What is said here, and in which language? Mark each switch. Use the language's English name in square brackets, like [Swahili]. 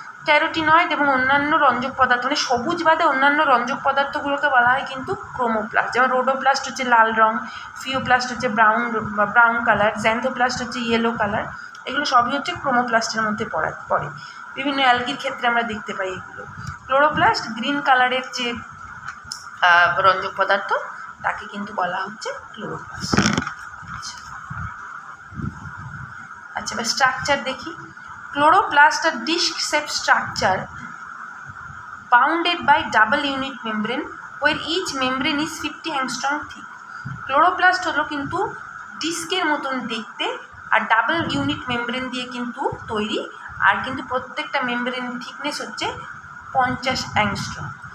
[Bangla] Carotenoid এবং অন্যান্য রঞ্জক পদার্থ মানে সবুজ বাদে অন্যান্য রঞ্জক পদার্থগুলোকে বলা হয় কিন্তু ক্রোমোপ্লাস্ট, যেমন রোডোপ্লাস্ট হচ্ছে লাল রং, ফিওপ্লাস্ট হচ্ছে ব্রাউন কালার, জ্যান্থোপ্লাস্ট হচ্ছে ইয়েলো কালার। এগুলো সবই হচ্ছে ক্রোমোপ্লাস্টের মধ্যে পড়ে। বিভিন্ন অ্যালগির ক্ষেত্রে আমরা দেখতে পাই এগুলো। ক্লোরোপ্লাস্ট গ্রিন কালারের যে রঞ্জক পদার্থ তাকে কিন্তু বলা হচ্ছে ক্লোরোপ্লাস্ট। আচ্ছা, এবার স্ট্রাকচার দেখি। [English] Chloroplast are disc shape structure bounded by double unit membrane where each membrane is 50 angstrom thick. [Bangla] Chloroplast হলো কিন্তু ডিস্কের মতন দেখতে আর ডাবল ইউনিট মেমব্রেন দিয়ে কিন্তু তৈরি, আর কিন্তু প্রত্যেকটা মেমব্রেন থিকনেস হচ্ছে 50 অ্যাংস্ট্রম।